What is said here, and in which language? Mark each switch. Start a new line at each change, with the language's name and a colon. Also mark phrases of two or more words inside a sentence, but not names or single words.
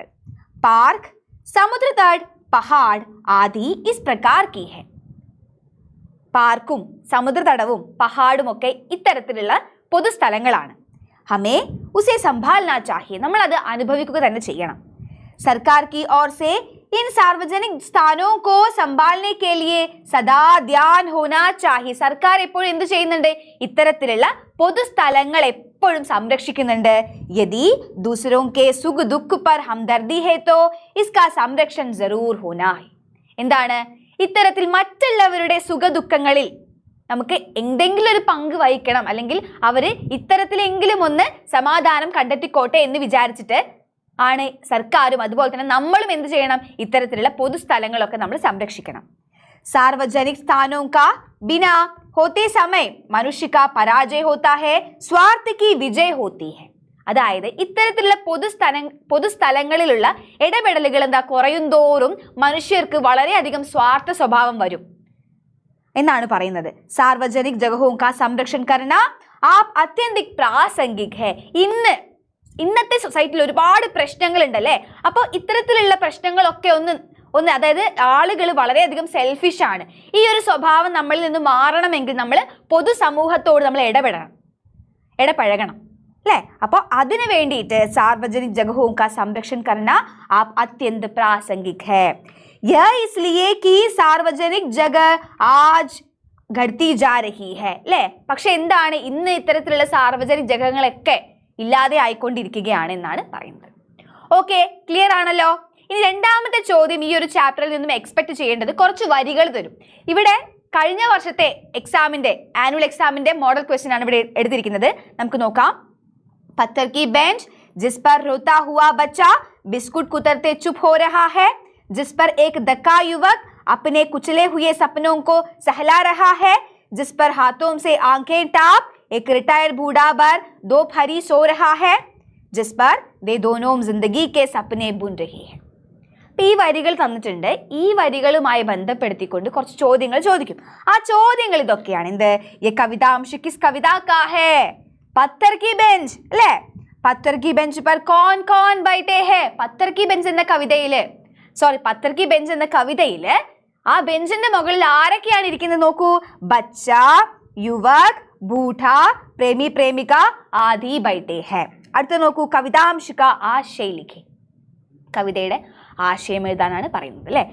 Hindi: पार्क, समुद्रतट, पहाड़ आदि इस प्रकार की हैं.
Malayalam: പാർക്കും സമുദ്രതടവും പഹാഡും ഒക്കെ ഇത്തരത്തിലുള്ള പൊതുസ്ഥലങ്ങളാണ്.
Hindi: हमें उसे संभालना चाहिए.
Malayalam: നമ്മൾ അത് അനുഭവിക്കുക തന്നെ ചെയ്യണം.
Hindi: സർക്കാർ की ओर से इन सार्वजनिक स्थानों को संभालने के लिए सदा ध्यान होना चाहिए.
Malayalam: സർക്കാർ എപ്പോഴും എന്ത് ചെയ്യുന്നുണ്ട്? ഇത്തരത്തിലുള്ള പൊതുസ്ഥലങ്ങൾ എപ്പോഴും സംരക്ഷിക്കുന്നുണ്ട്.
Hindi: यदि दूसरों के सुख दुख पर हमदर्दी है तो इसका संरक्षण जरूर होना है.
Malayalam: എന്താണ്? ഇത്തരത്തിൽ മറ്റുള്ളവരുടെ സുഖദുഃഖങ്ങളിൽ നമുക്ക് എന്തെങ്കിലും ഒരു പങ്ക് വഹിക്കണം, അല്ലെങ്കിൽ അവര് ഇത്തരത്തിലെങ്കിലും ഒന്ന് സമാധാനം കണ്ടെത്തിക്കോട്ടെ എന്ന് വിചാരിച്ചിട്ട് ആണ് സർക്കാരും അതുപോലെ തന്നെ നമ്മളും എന്ത് ചെയ്യണം? ഇത്തരത്തിലുള്ള പൊതുസ്ഥലങ്ങളൊക്കെ നമ്മൾ സംരക്ഷിക്കണം.
Hindi: सार्वजनिक स्थानों का बिना होते समय मनुष्य का पराजय होता है, स्वार्थ की विजय होती है.
Malayalam: അതായത് ഇത്തരത്തിലുള്ള പൊതുസ്ഥലങ്ങളിലുള്ള ഇടപെടലുകൾ എന്താ കുറയുന്തോറും മനുഷ്യർക്ക് വളരെയധികം സ്വാർത്ഥ സ്വഭാവം വരും എന്നാണ് പറയുന്നത്.
Hindi: सार्वजनिक जगहों का संरक्षण करना आप आत्यंतिक प्रासंगिक है.
Malayalam: ഇന്നത്തെ സൊസൈറ്റിയിൽ ഒരുപാട് പ്രശ്നങ്ങൾ ഉണ്ടല്ലേ. അപ്പോൾ ഇത്തരത്തിലുള്ള പ്രശ്നങ്ങളൊക്കെ ഒന്ന് അതായത് ആളുകൾ വളരെയധികം സെൽഫിഷ് ആണ്. ഈ ഒരു സ്വഭാവം നമ്മളിൽ നിന്ന് മാറണമെങ്കിൽ നമ്മൾ പൊതുസമൂഹത്തോട് നമ്മൾ ഇടപഴകണം അല്ലേ. അപ്പോൾ അതിനു വേണ്ടിയിട്ട്
Hindi: सार्वजनिक जगहों का संरक्षण करना आप अत्यंत प्रासंगिक है. यह इसलिए कि सार्वजनिक जगह आज घटती जा रही है അല്ലേ.
Malayalam: പക്ഷെ എന്താണ്? ഇന്ന് ഇത്തരത്തിലുള്ള സാർവജനിക് ജഗങ്ങളൊക്കെ ഇല്ലാതെ ആയിക്കൊണ്ടിരിക്കുകയാണ് എന്നാണ് പറയുന്നത്. ഓക്കെ, ക്ലിയർ ആണല്ലോ. ഇനി രണ്ടാമത്തെ ചോദ്യം ഈ ഒരു ചാപ്റ്ററിൽ നിന്നും എക്സ്പെക്ട് ചെയ്യേണ്ടത് കുറച്ച് വരികൾ തരും. ഇവിടെ കഴിഞ്ഞ വർഷത്തെ
English: annual exam's model question
Malayalam: ആണ് ഇവിടെ എടുത്തിരിക്കുന്നത്. നമുക്ക് നോക്കാം.
Hindi: पत्थर की बेंच जिस पर रोता हुआ बच्चा बिस्कुट कुतरते चुप हो रहा है, जिस पर एक दक्का युवक अपने कुचले हुए सपनों को सहला रहा है, जिस पर हाथों से आंखें टाप एक रिटायर्ड बूढ़ा बर दोपहरी सो रहा है, जिस पर वे दोनों जिंदगी के सपने बुन रही है.
Malayalam: ഈ വരികൾ തന്നിട്ടുണ്ട്. ഈ വരികളുമായി ബന്ധപ്പെടുത്തിക്കൊണ്ട് കുറച്ച് ചോദ്യങ്ങൾ ചോദിക്കും. ആ ചോദ്യങ്ങൾ ഇതൊക്കെയാണ്. എന്ത്?
Hindi: ये कवितांश किस कविता का है? पत्थर की बेंच അല്ലേ. पत्थर की बेंच पर कौन बैठे हैं?
Malayalam: पत्थर की बेंच എന്ന കവിതയില് പത്ഥർ കി ബെഞ്ച് എന്ന കവിതയില് ആ ബെഞ്ചിന്റെ മുകളിൽ ആരൊക്കെയാണ് ഇരിക്കുന്നത് നോക്കൂ.
Hindi: बच्चा, युवक, बूढ़ा, प्रेमी प्रेमिका आदि बैठे हैं.
Malayalam: അടുത്ത നോക്കൂ,
Hindi: कवितांश का आशय लिखें.
Malayalam: കവിതയുടെ ആശയം എഴുതാനാണ് പറയുന്നത് അല്ലെ.